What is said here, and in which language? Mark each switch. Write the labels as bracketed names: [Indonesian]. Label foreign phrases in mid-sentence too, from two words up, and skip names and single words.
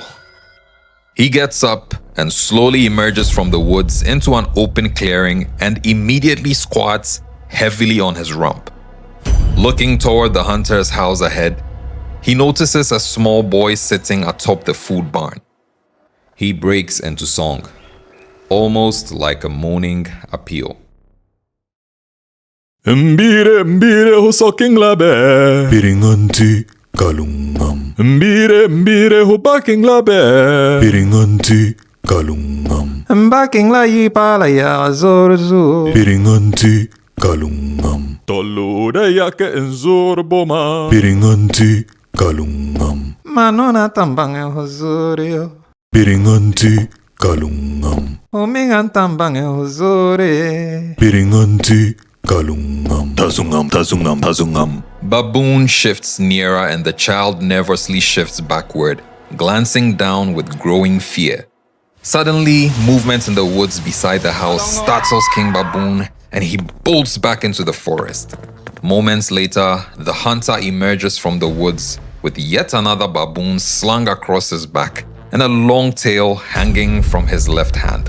[English] He gets up and slowly emerges from the woods into an open clearing and immediately squats heavily on his rump. Looking toward the hunter's house ahead, he notices a small boy sitting atop the food barn. He breaks into song, almost like a moaning appeal. [Zande (individual language)] Mbire mbire husoking labe. Biringanti kalungam. Mbire mbire hubaking labe. Biringanti kalungam. Mbaking la yipala ya zorzu. Biringanti kalungam. Tolu de yake enzor boma. Biringanti kalungam. Manona tambang e huzurio. Biringanti kalungam. Humingan tambang e huzuri. Biringanti kalungam. Tazungam, tazungam, tazungam. [English] Baboon shifts nearer and the child nervously shifts backward, glancing down with growing fear. Suddenly, movement in the woods beside the house startles King Baboon and he bolts back into the forest. Moments later, the hunter emerges from the woods with yet another baboon slung across his back and a long tail hanging from his left hand.